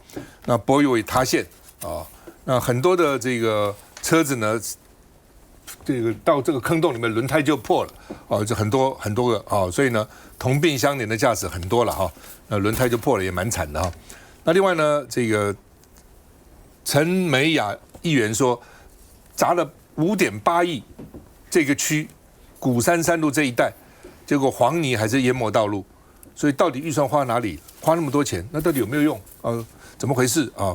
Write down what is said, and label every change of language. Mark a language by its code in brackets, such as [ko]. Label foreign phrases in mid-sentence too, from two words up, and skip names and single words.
[zh] 那柏油也塌陷啊，那很多的這個車子呢，這個到這個坑洞裡面輪胎就破了哦，就很多個啊，所以呢同病相憐的駕駛很多了哈，那輪胎就破了也蠻慘的哈。那另外呢，這個陳美雅議員說，砸了5.8億，這個區鼓山3路這一帶，結果黃泥還是淹沒道路，所以到底預算花哪裡？花那麼多錢，那到底有沒有用？怎麼回事啊？